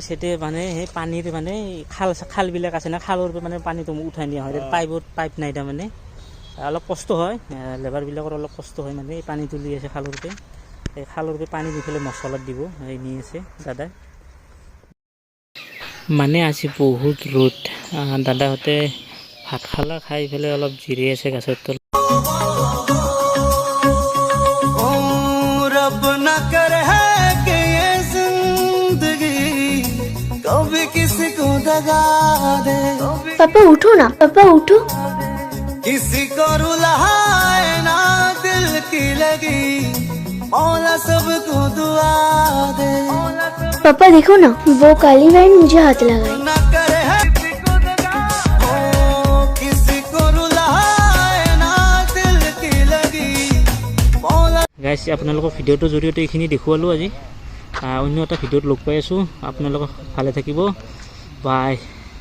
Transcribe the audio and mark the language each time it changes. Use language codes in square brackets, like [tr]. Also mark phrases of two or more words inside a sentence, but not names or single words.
[as] এতিয়া মানে সেই পানীৰ মানে খালবিলাক আছে না খালৰ মানে পানীটো উঠাই নিয়া হয় পাইপ নাই তাৰমানে অলপ কষ্ট হয় লেবাৰবিলাকৰ অলপ কষ্ট হয় মানে এই পানী তুলি আছে খালৰপে এই খালৰপে পানী দি পেলাই মছলাত দিব এই নি আছে দাদাই মানে আজি বহুত ৰ'দ দাদাহঁতে ভাত খালা খাই পেলাই অলপ জিৰি আছে গাছৰ তলত [hi] रब न करे है कि ये जिंदगी कभी किसी को दगा दे पापा उठो ना पापा उठो किसी को रुलाए ना दिल की लगी मौला सबको दुआ दे पापा देखो ना वो काली वैन मुझे हाथ लगाई न करे है किसी को रुलाए ना दिल की लगी मौला [as] গাইছ আপোনালোকক ভিডিঅ'টোৰ জৰিয়তে এইখিনি দেখুৱালোঁ আজি অন্য এটা ভিডিঅ'ত লগ পাই আছোঁ আপোনালোকক ভালে থাকিব বাই